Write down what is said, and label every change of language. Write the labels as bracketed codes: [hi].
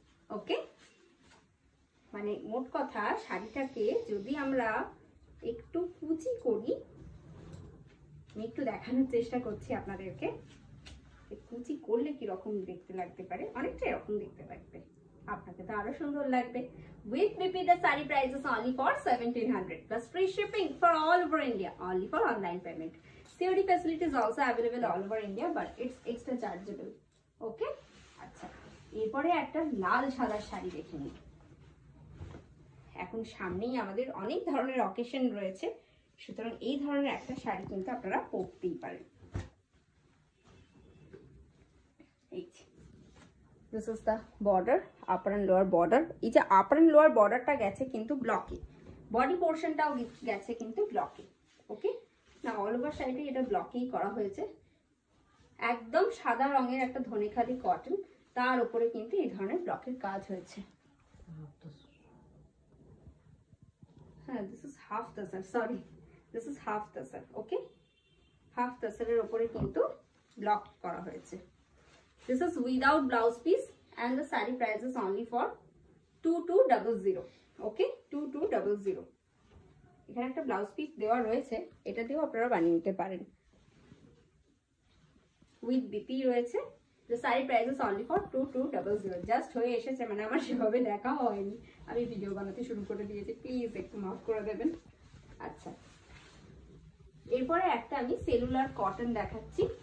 [bn] ওকে, মানে মোট কথা শাড়িটাকে যদি আমরা একটু কুচি করি, আমি একটু দেখানোর চেষ্টা করছি আপনাদেরকে কুচি করলে কি রকম দেখতে লাগতে পারে। অনেকটা এরকম দেখতে লাগবে, আপনাকে তো আরো সুন্দর লাগবে। [en] With BP the saree price is only for 1700 plus free shipping for all over India, only for online payment. COD facility is also available all over India, but it's extra chargeable. [bn] Okay, আচ্ছা এরপরে একটা লাল সাদা শাড়ি দেখে নিই। এখন সামনেই আমাদের অনেক ধরনের অকেশন রয়েছে, সুতরাং এই ধরনের একটা শাড়ি কিন্তু আপনারা পরতেই পারেন। [en] এই this is the border, upper and lower border. [bn] এই যে আপার অ্যান্ড লোয়ার বর্ডারটা গেছে কিন্তু ব্লকে, বডি পোর্শনটাও গেছে কিন্তু ব্লকে। ওকে, না অল ওভার শাড়িটা এটা ব্লকেই করা হয়েছে। একদম সাদা রঙের একটা ধনেখালি কটন, তার উপরে কিন্তু এই ধরনের ব্লকের কাজ হয়েছে। [en] হ্যাঁ, this is half tussar, sorry this is half tussar. Okay, [bn] half তাসারের উপরে কিন্তু ব্লক করা হয়েছে। [en] This is without blouse piece and the saree price is only for 2200. Okay, 2200। [bn] এখানে একটা ব্লাউজ পিস দেওয়া রয়েছে, এটা দিয়েও আপনারা বানিয়ে নিতে পারেন। উইথ বিপি রয়েছে। [en] The saree price is only for 2200। [bn] Just হয়ে এসেছে, মানে আমার সেভাবে দেখা হয়নি, আমি ভিডিও বানাতে শুরু করে দিয়েছি, প্লিজ একটু মাফ করে দেবেন। আচ্ছা, এরপরে একটা আমি সেলুলার কটন দেখাচ্ছি।